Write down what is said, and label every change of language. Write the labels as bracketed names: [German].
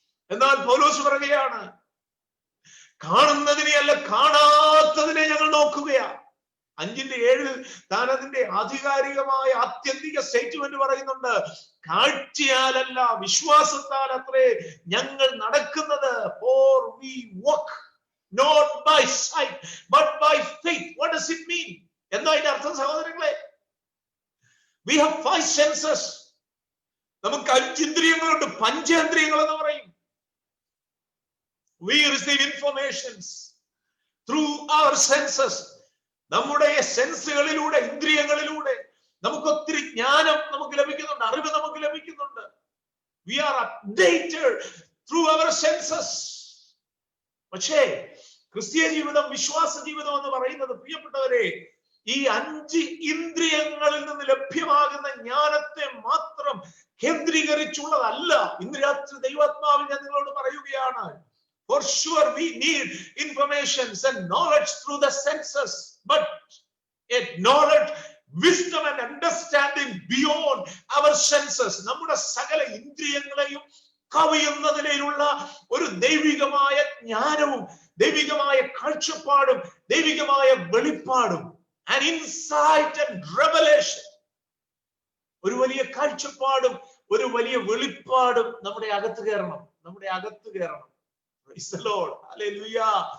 [Malayalam] എന്നാൽ പൗലോസ് പറയുകയാണ്, കാണുന്നതിനെ അല്ല കാണാത്തതിനെ ഞങ്ങൾ നോക്കുകയാ. 5:7 താൻ അതിന്റെ ആധികാരികമായ ആത്യന്തിക സ്റ്റേറ്റ്മെന്റ് പറയുന്നുണ്ട്. കാഴ്ചയാലല്ല വിശ്വാസത്താൽ അത്രേ ഞങ്ങൾ നടക്കുന്നത്. [English] For we walk not by sight but by faith. What does it mean? [Malayalam] എന്താ അതിന്റെ അർത്ഥം സഹോദരങ്ങളെ? [English] We have 5 senses. [Malayalam] നമുക്ക് 5 ഇന്ദ്രിയങ്ങളുണ്ട്, പഞ്ചേന്ദ്രിയങ്ങൾ എന്ന് പറയും. [English] We receive informations through our senses. [Malayalam] നമ്മുടെ സെൻസുകളിലൂടെ, ഇന്ദ്രിയങ്ങളിലൂടെ നമുക്ക് ഒത്തിരി ജ്ഞാനം നമുക്ക് ലഭിക്കുന്നുണ്ട്, അറിവ് നമുക്ക് ലഭിക്കുന്നുണ്ട്. [English] We are updated through our senses. [Malayalam] പക്ഷേ ക്രിസ്തീയ ജീവിതം, വിശ്വാസ ജീവിതം എന്ന് പറയുന്നത് പ്രിയപ്പെട്ടവരെ, ഈ 5 ഇന്ദ്രിയങ്ങളിൽ നിന്ന് ലഭ്യമാകുന്ന ജ്ഞാനത്തെ മാത്രം കേന്ദ്രീകരിച്ചുള്ളതല്ല. ഇന്ന് രാത്രി ദൈവാത്മാവിൽ ഞാൻ നിങ്ങളോട് പറയുകയാണ്, [English] for sure we need informations and knowledge through the senses, but yet knowledge, wisdom and understanding beyond our senses. [Malayalam] നമ്മുടെ സകല ഇന്ദ്രിയങ്ങളെയും കവിയുന്ന നിലയിലുള്ള ഒരു ദൈവികമായ ജ്ഞാനവും ദൈവികമായ കാഴ്ചപ്പാടും ദൈവികമായ വെളിപ്പാടും, [English] an insight and revelation, [Malayalam] ഒരു വലിയ കാഴ്ചപ്പാടും ഒരു വലിയ വെളിപ്പാടും നമ്മുടെ അകത്ത് കയറണം, നമ്മുടെ അകത്ത് കയറണം. [English] Praise the Lord. Hallelujah.